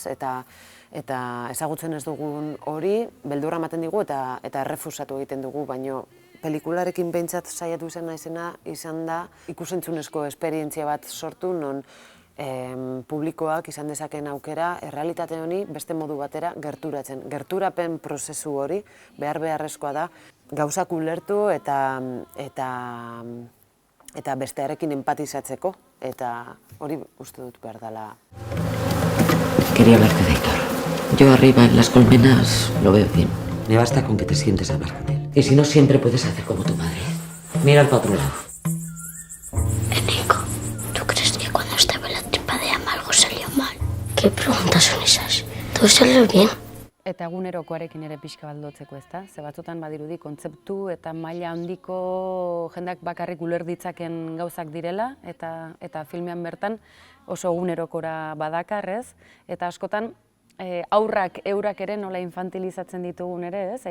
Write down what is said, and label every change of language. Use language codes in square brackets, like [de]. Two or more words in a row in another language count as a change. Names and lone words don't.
[eu] Eta ezagutzen ez dugun hori, beldurra ematen digu eta errefusatu egiten dugu, baino pelikularekin behintzat saiatu izan da ikusentzunezko esperientzia bat sortu, non publikoak izan dezaken aukera errealitate honi beste modu batera gerturatzen. Gerturapen prozesu hori beharrezkoa da gauzak ulertu eta bestearekin empatizatzeko, eta hori uste dut behar dela. [es] Quería hablarte de Aitor. Yo arriba en las colmenas lo veo bien. Me basta con que te sientes a hablar con él. Y si no, siempre puedes hacer como tu madre. Mira al otro lado. ¿Qué preguntas son esas? ¿Todo salió bien? [eu] Eta egunerokoarekin ere pixka bat lotzeko, ezta? Ze batzutan badirudi kontzeptu eta maila handiko jendeak bakarrik uler ditzaken gauzak direla, eta filmean bertan oso egunerokora badakar, ez? Eta askotan aurrak eurak ere nola infantilizatzen ditugun ere, ez?